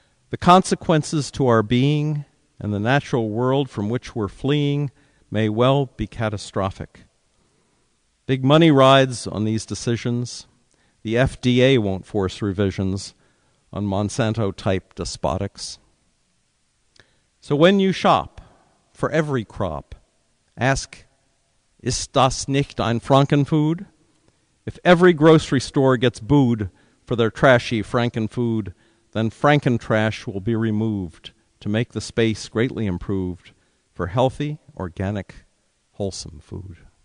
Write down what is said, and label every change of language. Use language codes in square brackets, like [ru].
[en] The consequences to our being and the natural world from which we're fleeing may well be catastrophic. Big money rides on these decisions. The FDA won't force revisions, on Monsanto-type despotics. So when you shop for every crop, ask, [de] Ist das nicht ein Frankenfood? [en] If every grocery store gets booed for their trashy Frankenfood, then Frankentrash will be removed to make the space greatly improved for healthy, organic, wholesome food.